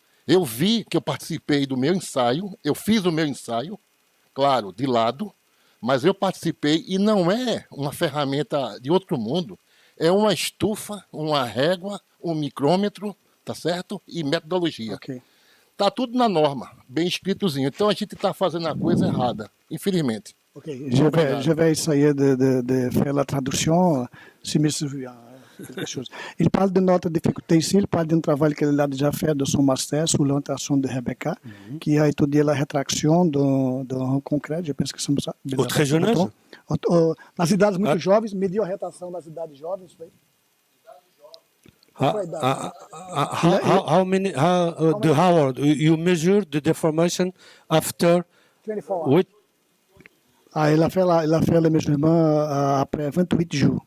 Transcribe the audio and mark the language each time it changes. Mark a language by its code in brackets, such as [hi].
[pt] Eu vi que eu participei do meu ensaio, eu fiz o meu ensaio, claro, de lado, mas eu participei e não é uma ferramenta de outro mundo, é uma estufa, uma régua, um micrômetro, tá certo? E metodologia. [en] Okay. [pt] Tá tudo na norma, bem escritozinho. Então a gente está fazendo a coisa errada, infelizmente. [fr] Ok, je vais essayer de faire la traduction, si me souviens quelque chose. Il parle de notre difficulté ici, il parle d'un travail qu'elle a déjà fait de son master sous l'orientation de Rebecca, qui a étudié la rétraction d'un concreto, je pense que c'est ça. Au très jeune âge? [pt] Nas idades muito jovens, mediu a retração nas idades jovens, foi? [en] How many the hour you measure the deformation after 24 hours. [fr] Ah, il a fait le mesurement après 28 jours.